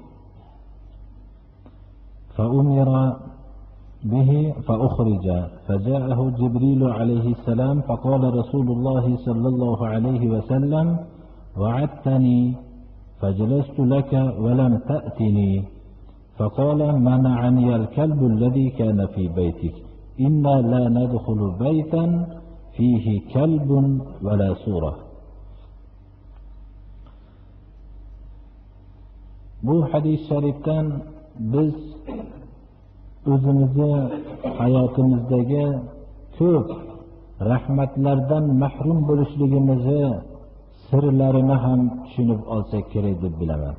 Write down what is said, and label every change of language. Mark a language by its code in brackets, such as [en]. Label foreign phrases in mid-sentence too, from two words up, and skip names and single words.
[ar] فأمر به فأخرج، فجاءه جبريل عليه السلام فقال رسول الله صلى الله عليه وسلم: وعدتني فجلست لك ولم تأتني. فقال: منعني الكلب الذي كان في بيتك، إنا لا ندخل بيتا فيه كلب ولا سورة. [uz] Bu hadis sharifdan biz o'zimizni hayotimizdagi ko'p rahmatlardan mahrum bo'lishligimizni sirlarini ham tushunib olsak kerak deb bilaman.